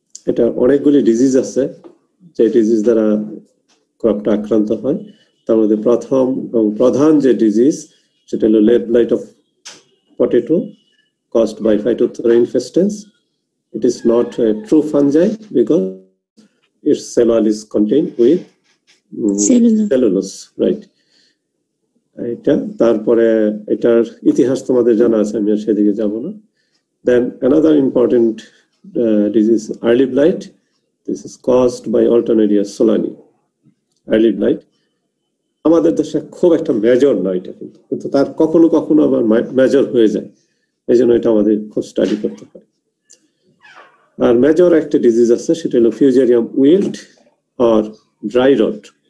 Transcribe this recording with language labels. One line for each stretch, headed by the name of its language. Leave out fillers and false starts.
Bangla: এটা অনেকগুলি ডিজিজ আছে যে ডিজিজ দ্বারা ক্রপটা আক্রান্ত হয়। তার মধ্যে প্রথম এবং প্রধান যে ডিজিজ সেটা হলো lead blight of potato
English: caused by Phytophthora infestans. It is not a true fungi because its cell wall is contained with cellulose, right?
Bangla: এটা তারপরে এটার ইতিহাস তোমাদের জানা আছে, আমি আর সেদিকে যাব না।
English: Then another important disease, early blight. This is caused by Alternaria solani.
Bangla: Early blight আমাদের দেশে খুব একটা মেজর নয় এটা, কিন্তু তার কখনো কখনো আবার মেজর হয়ে যায়। এই জন্য এটা আমাদের খুব স্টাডি করতে হয়। আর মেজর একটা ডিজিজ আছে, সেটা হলো ফিউজেরিয়াম উইল্ট আর ড্রাই রট।